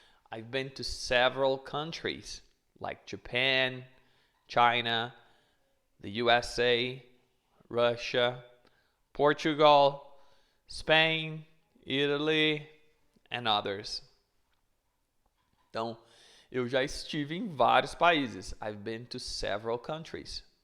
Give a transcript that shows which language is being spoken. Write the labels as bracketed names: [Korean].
[English] I've been to several countries, like Japan, China, the USA, Russia, Portugal, Spain, Italy, and others. [Portuguese] Então, eu já estive em vários países. [English] I've been to several countries.